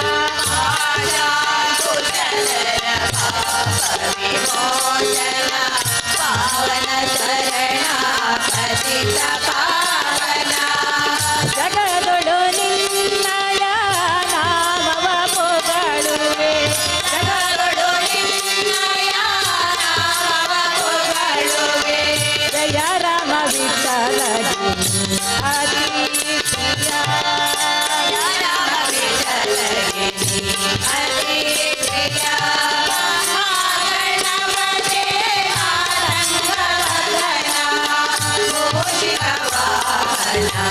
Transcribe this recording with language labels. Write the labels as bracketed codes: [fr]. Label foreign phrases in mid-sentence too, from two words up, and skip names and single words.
[sa] आशाङ्कुशधर पाप विमोचन पावन शरणा पतित पावन [kn] जगदೊಳು ನಿನ್ನಯ ನಾಮವ ಪೊಗಳುವೆ ಜಗದೊಳು ನಿನ್ನಯ ನಾಮವ ಪೊಗಳುವೆ ಜಯ ರಾಮ ವಿಠಲ ಅತಿ ಪ್ರಿಯ ಜಯ ರಾಮ ವಿಠಲ ಅತಿ ಪ್ರಿಯ ಮಹಾಗಣಪತೆ ಆಸಂಗವದನ ಮೂಷಿಕವಾಹನ